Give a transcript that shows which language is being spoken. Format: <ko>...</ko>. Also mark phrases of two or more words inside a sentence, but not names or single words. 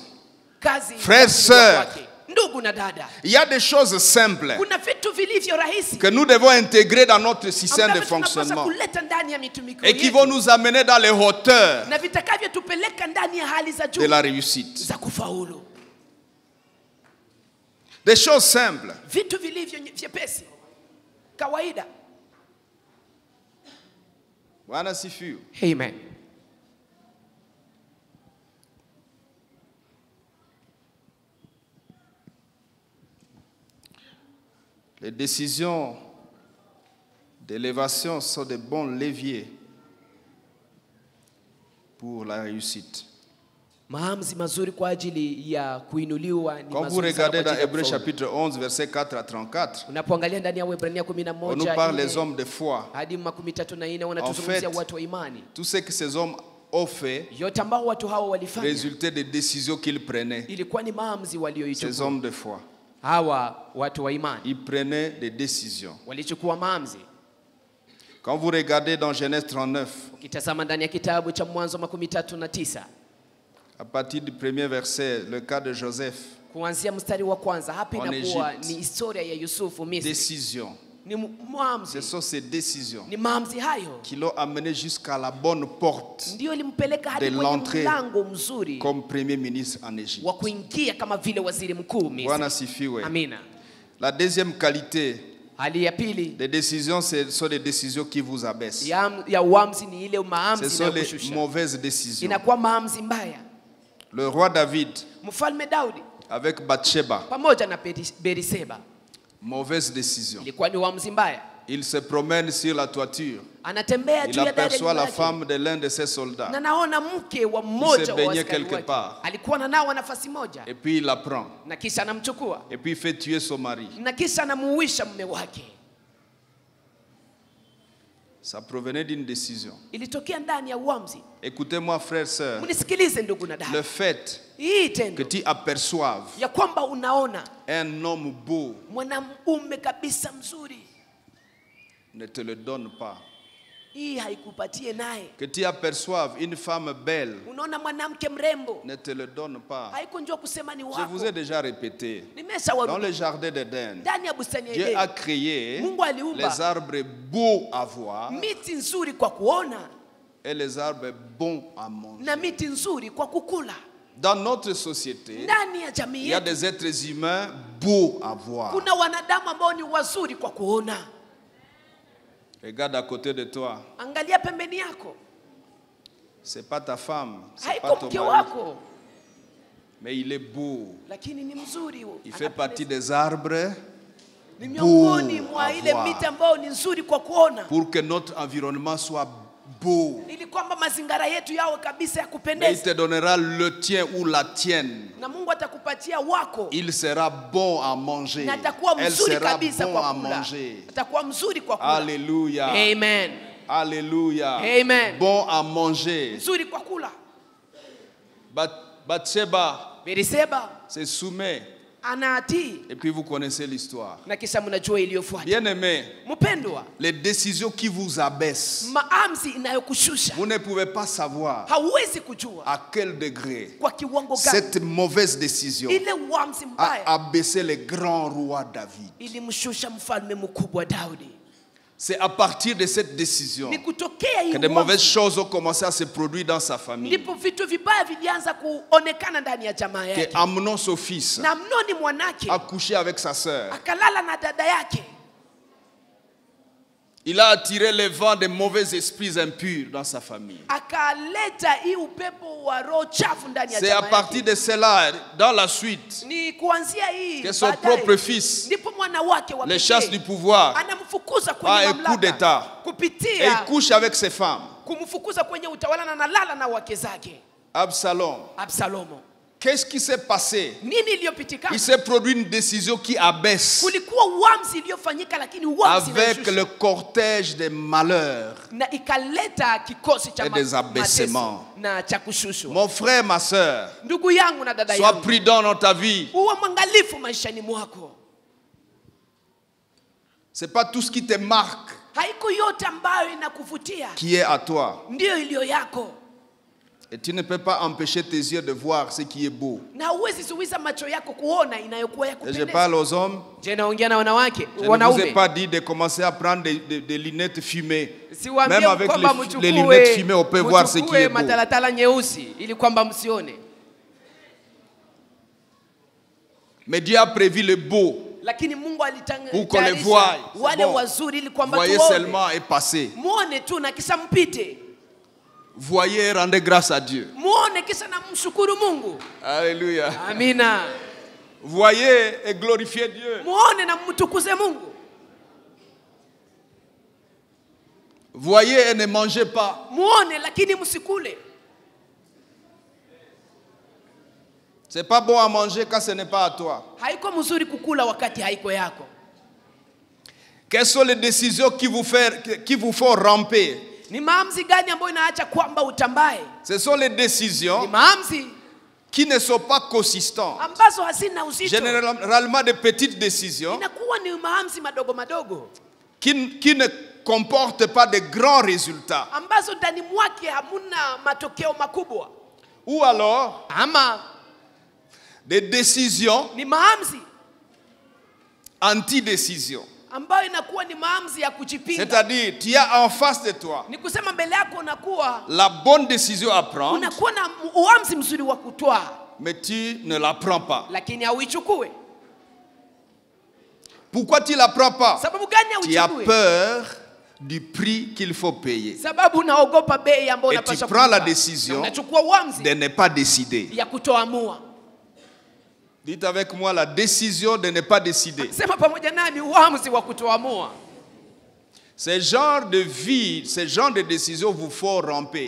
<fr>Frères, sœurs, il y a des choses simples que nous devons intégrer dans notre système de fonctionnement et qui vont nous amener dans les hauteurs de la réussite. Des choses simples.</fr> <sw>Bwana sifiwe. Amen.</sw> <fr>Les décisions d'élévation sont de bons leviers pour la réussite. Quand vous regardez dans Hébreux chapitre 11, verset 4 à 34, on nous parle des hommes de foi. En fait, tout ce que ces hommes ont fait</fr> <sw>yote ambao watu hao walifanya</sw> <fr>résultait des décisions qu'ils prenaient.</fr> <sw>ilikuwa ni maamuzi walioichukua.</sw> <fr>Ces hommes de foi,</fr> <sw>Hawa watu wa imani</sw> <fr>ils prenaient des décisions.</fr> <sw>walichukua maamuzi.</sw> <fr>Quand vous regardez dans Genèse 39,</fr> <sw>Ukitazama ndani ya kitabu cha Mwanzo 39,</sw> <fr>à partir du premier verset, le cas de Joseph,</fr> <sw>kuanzia mstari wa kwanza, hapa</sw> <fr>En</fr> <sw>inakuwa</sw> <fr>Egypte.</fr> <sw>ni historia ya Yusufu Misri.</sw> <fr>décision.</fr> <sw>Ni</sw> <fr>Ce</fr> <sw>maamuzi,</sw> <fr>sont ces décisions</fr> <sw>ni maamuzi hayo</sw> <fr>qui l'ont amené jusqu'à la bonne porte</fr> <sw>ndio ilimpeleka hadi</sw> <fr>de</fr> <sw>kwenye</sw> <fr>l'entrée</fr> <sw>mlango mzuri</sw> <fr>comme premier ministre en Égypte.</fr> <sw>wa kuingia kama vile waziri mkuu Bwana Misri. sifiwe. Amina.</sw> <fr>La deuxième qualité</fr> <sw>Hali ya pili</sw> <fr>des décisions, ce sont des décisions qui vous abaissent.</fr> <sw>ya uamuzi ni ile</sw> <fr>Ce</fr> <sw>maamuzi</sw> <fr>sont les</fr> <sw>inayokushusha.</sw> <fr>mauvaises décisions.</fr> <sw>Inakuwa maamuzi mbaya.</sw> <fr>Le roi David</fr> <sw>Mfalme Daudi</sw> <fr>avec Bathsheba,</fr> <sw>pamoja na Beriseba</sw> <fr>mauvaise décision.</fr> <sw>ilikuwa ni uamuzi mbaya.</sw> <fr>Il se promène sur la toiture.</fr> <sw>Anatembea</sw> <fr>Il</fr> <sw>juu ya dari</sw> <fr>aperçoit la</fr> <sw>yake.</sw> <fr>femme de l'un de ses soldats.</fr> <sw>Na naona mke wa mmoja wa</sw> <fr>baignait</fr> <sw>askari</sw> <fr>quelque</fr> <sw>wake.</sw> <fr>part.</fr> <sw>Alikuwa ananawa nafasi moja</sw> <fr>Et puis il la prend.</fr> <sw>na kisha anamchukua</sw> <fr>Et puis il fait tuer son mari.</fr> <sw>na kisha anamuuisha mume wake.</sw> <fr>Ça provenait d'une décision.</fr> <sw>Ilitokea ndani ya uamuzi.</sw> <fr>Écoutez-moi, frères, sœurs.</fr> <sw>Mnisikilize ndugu na</sw> <fr>Le</fr> <sw>dada.</sw> <fr>fait</fr> <sw>Hii</sw> <fr>que</fr> <sw>tendo</sw> <fr>tu aperçoives</fr> <sw>ya kwamba unaona</sw> <fr>un homme beau</fr> <sw>mwanamume kabisa mzuri,</sw> <fr>ne te le donne pas.</fr> <sw>hii haikupatie naye.</sw> <fr>Que tu aperçoives une femme belle</fr> <sw>Unaona mwanamke mrembo,</sw> <fr>ne te le donne pas.</fr> <sw>haikunjua kusema ni</sw> <fr>Je vous ai</fr> <sw>wako.</sw> <fr>déjà répété. Dans</fr> <sw>Nimeshawarudi</sw> <fr>le jardin d'Éden,</fr> <sw>ndani ya bustani ya</sw> <fr>Dieu a</fr> <sw>Edeni.</sw> <fr>créé</fr> <sw>Mungu aliumba</sw> <fr>les arbres beaux à voir</fr> <sw>miti nzuri kwa kuona</sw> <fr>et les arbres bons à manger.</fr> <sw>na miti nzuri kwa kukula.</sw> <fr>Dans notre société,</fr> <sw>Ndani ya</sw> <fr>il</fr> <sw>jamii</sw> <fr>y a</fr> <sw>yetu</sw> <fr>des êtres humains beaux à voir.</fr> <sw>kuna wanadamu ambao ni wazuri kwa kuona.</sw> <fr>Regarde à côté de toi.</fr> <sw>Angalia pembeni yako,</sw> <fr>C'est pas ta femme, c'est pas</fr> <sw>haiko</sw> <fr>ton</fr> <sw>mke</sw> <fr>mari,</fr> <sw>wako,</sw> <fr>mais il est beau.</fr> <sw>lakini ni mzuri.</sw> <fr>Il fait partie des arbres</fr> <sw>Ni miongoni</sw> <fr>beaux</fr> <sw>mwa</sw> <fr>à</fr> <sw>ile</sw> <fr>voir.</fr> <sw>miti ambayo ni nzuri kwa kuona,</sw> <fr>Pour que notre environnement soit beau.</fr> <sw>ili kwamba mazingira yetu yawe kabisa ya</sw> <fr>Mais il</fr> <sw>kupendeza,</sw> <fr>te donnera le tien ou la tienne.</fr> <sw>na Mungu atakupatia wako</sw> <fr>Il sera bon à manger.</fr> <sw>na atakuwa</sw> <fr>Elle</fr> <sw>mzuri</sw> <fr>sera</fr> <sw>kabisa</sw> <fr>bon</fr> <sw>kwa</sw> <fr>à</fr> <sw>kula,</sw> <fr>manger.</fr> <sw>atakuwa mzuri kwa kula.</sw> <fr>Alléluia.</fr> <sw>Amen.</sw> <fr>Alléluia.</fr> <sw>Amen.</sw> <fr>Bon à manger.</fr> <sw>Mzuri kwa kula.</sw> <fr>Bathsheba</fr> <sw>Beriseba</sw> <fr>se soumet.</fr> <sw>anatii,</sw> <fr>Et puis vous connaissez l'histoire.</fr> <sw>na kisha mnajua iliyofuata.</sw> <fr>Bien-aimés,</fr> <sw>Mpendwa,</sw> <fr>les décisions qui vous abaissent,</fr> <sw>maamuzi inayokushusha</sw> <fr>vous ne pouvez pas savoir</fr> <sw>hauwezi kujua</sw> <fr>à quel degré</fr> <sw>kwa kiwango gani</sw> <fr>cette mauvaise décision</fr> <sw>ile uamuzi</sw> <fr>a</fr> <sw>mbaya</sw> <fr>abaissé le grand roi David.</fr> <sw>ilimshusha mfalme mkubwa Daudi.</sw> <fr>C'est à partir de cette décision</fr> <sw>Ni kutokea hii</sw> <fr>que de mauvaises</fr> <sw>uamuzi</sw> <fr>choses ont commencé à se produire dans sa famille.</fr> <sw>ndipo vitu vibaya vilianza kuonekana ndani ya jamaa</sw> <fr>Que</fr> <sw>yake.</sw> <fr>Amnon, son fils,</fr> <sw>Na Amnoni mwanake</sw> <fr>a couché avec sa sœur.</fr> <sw>akalala na dada yake,</sw> <fr>Il a attiré le vent des mauvais esprits impurs dans sa famille.</fr> <sw>akaleta hii upepo wa roho chafu ndani ya</sw> <fr>C'est à</fr> <sw>jamaa</sw> <fr>partir</fr> <sw>yake.</sw> <fr>de cela, dans la suite,</fr> <sw>Ni kuanzia hii</sw> <fr>que son</fr> <sw>baadaye,</sw> <fr>propre fils</fr> <sw>ndipo mwana wake wa</sw> <fr>les chasse du</fr> <sw>pekee</sw> <fr>pouvoir</fr> <sw>anamfukuza</sw> <fr>à</fr> <sw>kwenye</sw> <fr>un coup d'État.</fr> <sw>mamlaka</sw> <fr>Et</fr> <sw>kupitia</sw> <fr>il couche avec ses femmes.</fr> <sw>kumfukuza kwenye utawala na analala na wake zake.</sw> <fr>Absalom.</fr> <sw>Absalomo,</sw> <fr>Qu'est-ce qui s'est passé?</fr> <sw>nini iliyopitikana?</sw> <fr>Il s'est produit une décision qui abaisse</fr> <sw>Kulikuwa uamuzi iliyofanyika, lakini uamuzi</sw> <fr>avec</fr> <sw>inashusha.</sw> <fr>le cortège des malheurs.</fr> <sw>Na ikaleta kikosi cha</sw> <fr>Et des abaissements.</fr> <sw>mateso na cha kushushwa.</sw> <fr>Mon frère, ma soeur,</fr> <sw>Ndugu yangu na dada</sw> <fr>sois</fr> <sw>yangu,</sw> <fr>prudent dans ta vie.</fr> <sw>uwe mwangalifu maishani mwako.</sw> <fr>C'est pas tout ce qui te marque</fr> <sw>Haiko yote ambayo inakuvutia</sw> <fr>qui est à toi.</fr> <sw>ndiyo iliyo yako,</sw> <fr>Et tu ne peux pas empêcher tes yeux de voir ce qui est beau.</fr> <sw>na huwezi zuiza macho yako kuona inayokuwa ya</sw> <fr>Et je</fr> <sw>kupendeza.</sw> <fr>parle aux hommes.</fr> <sw>Je naongea na wanawake,</sw> <fr>Je ne vous ai</fr> <sw>wanaume.</sw> <fr>pas dit de commencer à prendre des lunettes fumées.</fr> <sw>Siwaambie</sw> <fr>Même avec</fr> <sw>kwamba</sw> <fr>les lunettes fumées, on peut voir ce qui</fr> <sw>mchukue</sw> <fr>est beau.</fr> <sw>matalatala nyeusi ili kwamba msione.</sw> <fr>Mais Dieu a prévu le beau.</fr> <sw>Lakini Mungu</sw> <fr>Pour qu'on les voie.</fr> <sw>alitangaza</sw> <fr>C'est</fr> <sw>wale</sw> <fr>bon.</fr> <sw>wazuri ili kwamba</sw> <fr>Voyez</fr> <sw>tuone.</sw> <fr>seulement et passez.</fr> <sw>Muone tu na kisha mpite.</sw> <fr>Voyez et rendez grâce à Dieu.</fr> <sw>Muone kisha na mshukuru Mungu.</sw> <fr>Alléluia.</fr> <sw>Amina.</sw> <fr>Voyez et glorifiez Dieu.</fr> <sw>Muone na mtukuze Mungu.</sw> <fr>Voyez et ne mangez pas.</fr> <sw>Muone lakini msikule.</sw> <fr>C'est pas bon à manger quand ce n'est pas à toi.</fr> <sw>Haiko mzuri kukula wakati haiko yako.</sw> <fr>Quelles sont les décisions qui vous font ramper</fr> <sw>Ni maamuzi gani ambayo inaacha kwamba utambae?</sw> <fr>Ce sont les décisions</fr> <sw>Ni maamuzi</sw> <fr>qui ne sont pas consistantes.</fr> <sw>ambazo hazina uzito.</sw> <fr>Généralement des petites décisions</fr> <sw>Inakuwa ni maamuzi madogo madogo</sw> <fr>qui ne comportent pas de grands résultats.</fr> <sw>ambazo ndani mwake hamuna matokeo makubwa.</sw> <fr>Ou alors</fr> <sw>Ama</sw> <fr>des décisions</fr> <sw>ni maamuzi</sw> <fr>anti-décisions.</fr> <sw>ambayo inakuwa ni maamuzi ya kujipinga.</sw> <fr>C'est-à-dire, tu as en face de toi</fr> <sw>Ni kusema mbele yako unakuwa</sw> <fr>la bonne décision à prendre,</fr> <sw>unakuwa na uamuzi mzuri wa kutoa,</sw> <fr>mais tu ne la prends pas.</fr> <sw>lakini hauichukue.</sw> <fr>Pourquoi tu ne la prends pas?</fr> <sw>Sababu gani</sw> <fr>Tu as</fr> <sw>hauichukue?</sw> <fr>peur du prix qu'il faut payer.</fr> <sw>Sababu unaogopa bei ambayo</sw> <fr>Et tu</fr> <sw>unapaswa</sw> <fr>prends la</fr> <sw>kulipa.</sw> <fr>décision</fr> <sw>Na unachukua uamuzi</sw> <fr>de ne pas décider.</fr> <sw>ya kutoamua.</sw> <fr>Dites avec moi la décision de ne pas décider.</fr> <sw>Sema pamoja nami uamuzi wa kutoamua.</sw> <fr>Ce genre de vie, ce genre de décision vous faut ramper.</fr>